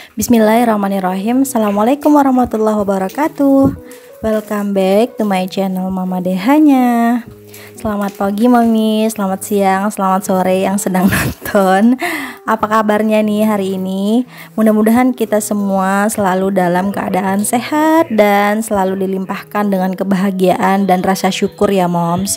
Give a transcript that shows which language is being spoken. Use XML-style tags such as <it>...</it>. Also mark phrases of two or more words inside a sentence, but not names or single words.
<ar>بسم الله الرحمن الرحيم. السلام عليكم ورحمة الله وبركاته.</ar> <en>Welcome back to my channel Mama Dehanya.</en> <id>Selamat pagi Mami, selamat siang, selamat sore yang sedang nonton. Apa kabarnya nih hari ini? Mudah-mudahan kita semua selalu dalam keadaan sehat dan selalu dilimpahkan dengan kebahagiaan dan rasa syukur ya moms.</id>